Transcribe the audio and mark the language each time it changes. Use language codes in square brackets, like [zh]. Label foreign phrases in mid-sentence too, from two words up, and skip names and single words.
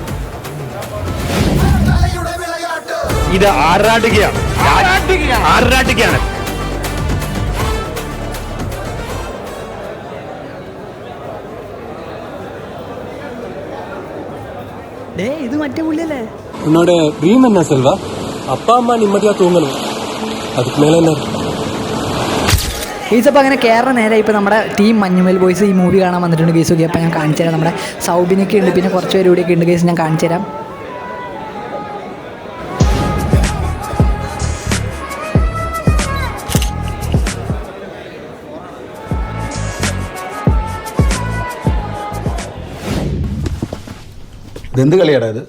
[ml] ഇത് ആറാട്ടുകയാണ്. ഇത് മറ്റേ പുള്ളിയല്ലേ? [ta] உன்னோட ட்ரீம் என்ன செல்வா? அப்பா அம்மா நிம்மதியா தூங்கணும், அதுக்கு மேல என்ன? [ml] ഗൈസ് അപ്പോൾ അങ്ങനെ കേരള നേരെ ഇപ്പോൾ നമ്മുടെ ടീം മഞ്ഞുമൽ ബോയ്സ് ഈ മൂവി കാണാൻ വന്നിട്ടുണ്ട് ഗൈസ്. ഓക്കെ, അപ്പോൾ ഞാൻ കാണിച്ചു തരാം. നമ്മുടെ സൗബിനൊക്കെ ഉണ്ട്, പിന്നെ കുറച്ച് പേര് ഇവിടെയൊക്കെ ഉണ്ട് ഗൈസ്. ഞാൻ കാണിച്ചു തരാം. ഇതെന്ത് കളിയാടാ ഇത്?